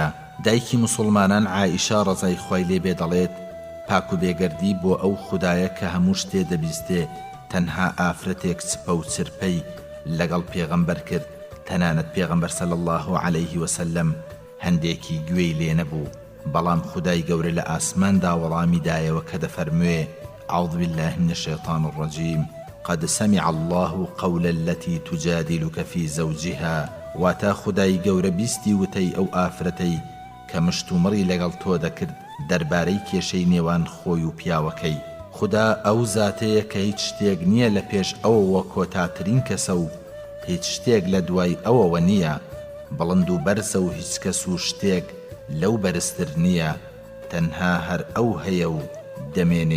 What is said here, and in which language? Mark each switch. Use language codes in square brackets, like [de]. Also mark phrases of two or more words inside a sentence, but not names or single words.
[ckb] دایکی مسلمانان عائیشە ڕەزای خوای لێ بێ دەڵێت: پاک و بێگەردی بۆ ئەو خودایە کە هەموو شتێ دەبیستێ، تەنها ئافرەتێک چپە و چرپەی لەگەڵ پێغەمبەر کرد، تەنانەت پێغەمبەر [ar] صلی الله عليه وسلم [ckb] هەندێکی گوێی لێ نەبوو، بەڵام خودای گەورە لە ئاسماندا وەڵامی دایەوە کە دەفەرموێ: [ar] أعوذ بالله من الشيطان الرجيم قد سمع الله قول التي تجادلك في زوجها. [ckb] واتا خدای گەورە بیستی وتەی ئەو ئافرەتەی کە مشتومڕی لەگەڵ تۆ دەکرد دەربارەی کێشەی نێوان خۆی و پیاوەکەی. خدا ئەو زاتەیە کە هیچ شتێک نییە لە پێش ئەوەوە کۆتاترین کەسە و هیچ شتێک لە دوای ئەوەوە نییە، بڵند و بەرزە و هیچ کەس و شتێک لەو بەرزتر نییە، تەنها هەر ئەو هەیە و دەمێنێ.